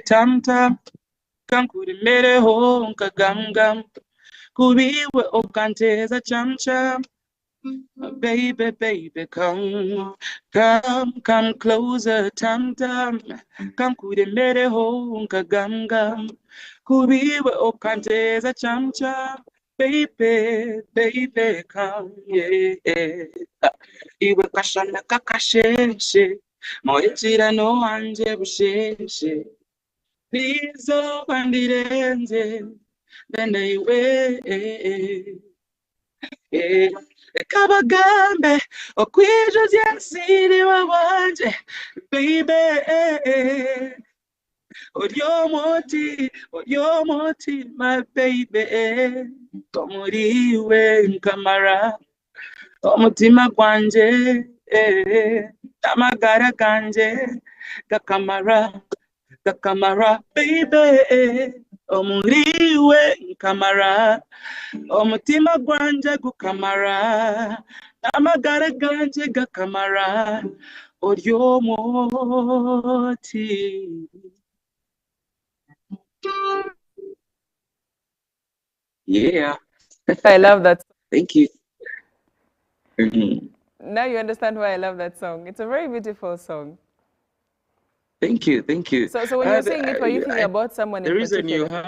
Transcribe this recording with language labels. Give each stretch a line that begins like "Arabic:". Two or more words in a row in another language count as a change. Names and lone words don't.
Nyankole: tamtam kankurimereho nkagamgam kubiwe okanteza chamcham baby
English: baby come closer
Nyankole: tamtam kankurimereho nkagamgam kubiwe okanteza chamcham
English: baby baby come yeah
Nyankole: iwe kashana kakasheshe moyechirano wanje busheshe bizo bandirenze bene iwe kabagambe okwijuze nsiri wanje baby oryomoti
English: my baby
Nyankole: tomuriwe nkamara omutima gwanje amagara ganje gakamara baby omuriwe nkamara omutima gwanje gukamara amagara ganje gakamara oryomoti.
English: Yeah. I love that. Thank you. Now you understand why I love that song. It's a very beautiful song. Thank you. So when you're saying it, were you thinking about someone in particular?